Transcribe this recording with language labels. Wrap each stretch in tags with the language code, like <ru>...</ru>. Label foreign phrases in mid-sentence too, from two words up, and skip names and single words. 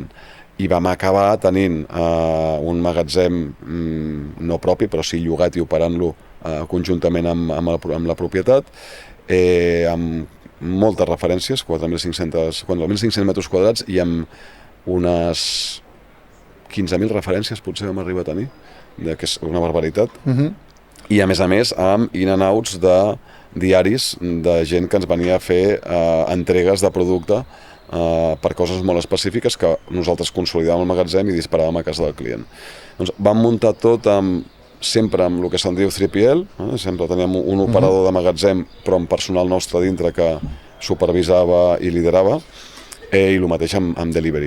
<ca>I vam acabar tenint un magatzem no propi, però sí llogat i operant-lo conjuntament amb la propietat, amb moltes referències, 4.500 metres quadrats, i amb unes 15.000 referències potser vam arribar a tenir, que és una barbaritat. I a més, amb</ca> <en>in and outs</en> <ca>de diaris de gent que ens venia a fer entregues de producte per coses molt específiques que nosaltres consolidàvem el magatzem i disparàvem a casa del client. Doncs vam muntar tot sempre amb el que se'n diu 3PL, sempre teníem un operador de magatzem però amb personal nostre dintre que supervisava i liderava, i el mateix amb delivery.</ca>